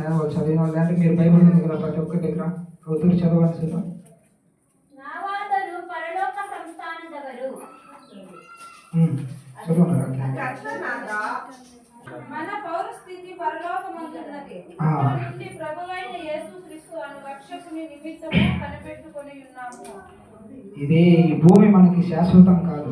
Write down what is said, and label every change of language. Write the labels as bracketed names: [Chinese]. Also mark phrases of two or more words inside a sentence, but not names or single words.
[Telugu] వాళ్ళు చదివిన వాళ్ళు అంటే మీరు బైబిల్ ఉంది కదా ప్రతి ఒక్కరి దగ్గర ఒత్తురు చదవాల్సిన [Kannada] ನಾವಾದರೂ ಪರಲೋಕ ಸಂಸ್ಥಾನದವರು. [Telugu] చదువున్నారు. [Kannada] ಕರ್ತನಾದ [Telugu] మన పౌరస్థితి పరలోకమందున్నది. ఆ. ఇక్కడ నుండి ప్రభువైన యేసుక్రీస్తు అను రక్షకుని నిమిత్తము కనిపెట్టుకొని ఉన్నాము. ఇది ఈ భూమి మనకి శాశ్వతం కాదు.